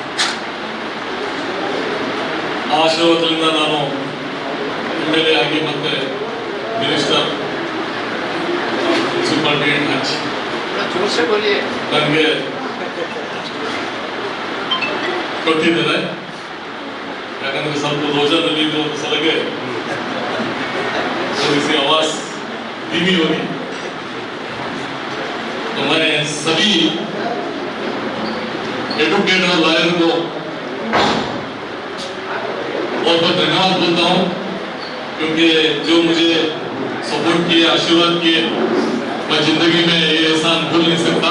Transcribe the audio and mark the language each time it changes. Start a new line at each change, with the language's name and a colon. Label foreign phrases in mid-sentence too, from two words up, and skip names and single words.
Kannada: ಆ ಆಶೀರ್ವಾದದಿಂದ ನಾನು MLA ಆಗಿ ಮತ್ತೆ
English: minister municipality
Kannada: ಹಚ್ಚಿ ನನಗೆ ಕೊಟ್ಟಿದ್ದೇನೆ. ಯಾಕಂದ್ರೆ ಸ್ವಲ್ಪ ರೋಜಾದಲ್ಲಿ ಒಂದು ಸಲಗೆ
Hindi: आवाज धीमी होगी, तो मैं सभी एडवोकेट और लॉयर को बहुत बहुत धन्यवाद बोलता हूँ, क्योंकि जो मुझे सपोर्ट किए, आशीर्वाद किए, मैं जिंदगी में ये एहसान भूल नहीं सकता।